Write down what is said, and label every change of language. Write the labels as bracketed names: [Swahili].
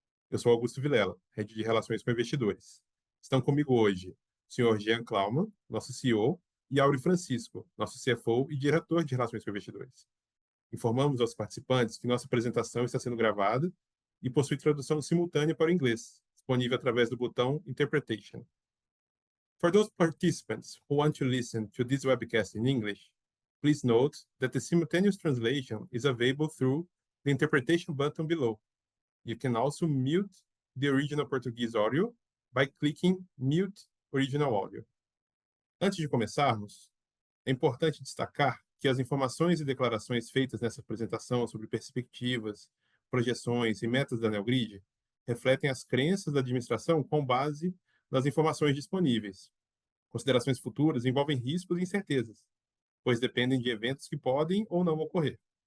[Portuguese] Eu sou Augusto Vilela, Head de Relações com Investidores. Estão comigo hoje o senhor Jean Klaumann, nosso CEO, e Auri Francisco, nosso CFO e diretor de Relações com Investidores. Informamos aos participantes que nossa apresentação está sendo gravada e possui tradução simultânea para o inglês, disponível através do botão Interpretation. [English] For those participants who want to listen to this webcast in English, please note that the simultaneous translation is available through the interpretation button below. You can also mute the original Portuguese audio by clicking Mute Original Audio. [Portuguese] Antes de começarmos, é importante destacar que as informações e declarações feitas nessa apresentação sobre perspectivas, projeções e metas da Neogrid refletem as crenças da administração com base nas informações disponíveis. Considerações futuras envolvem riscos e incertezas, pois dependem de eventos que podem ou não ocorrer.